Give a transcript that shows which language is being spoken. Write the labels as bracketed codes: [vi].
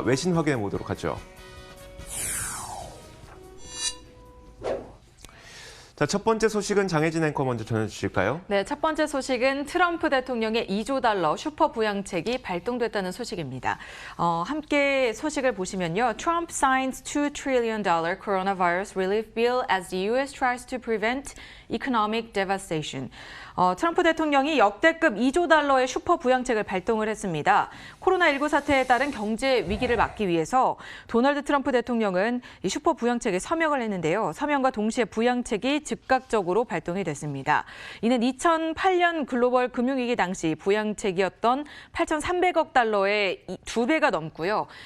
[ko] 외신 확인해 보도록 하죠. 자, 첫 번째 소식은 장혜진 앵커 먼저 전해주실까요? 네, 첫 번째 소식은 트럼프 대통령의 2조 달러 슈퍼 부양책이 발동됐다는 소식입니다. 함께 소식을 보시면요. [en] Trump signs $2 trillion coronavirus relief bill as the U.S. tries to prevent economic devastation. [ko] 트럼프 대통령이 역대급 2조 달러의 슈퍼 부양책을 발동을 했습니다. 코로나19 사태에 따른 경제 위기를 막기 위해서 도널드 트럼프 대통령은 이 슈퍼 부양책에 서명을 했는데요. 서명과 동시에 부양책이 즉각적으로 발동이 됐습니다. 이는 2008년 글로벌 금융위기 당시 부양책이었던 8,300억 달러의 2배가 넘고요.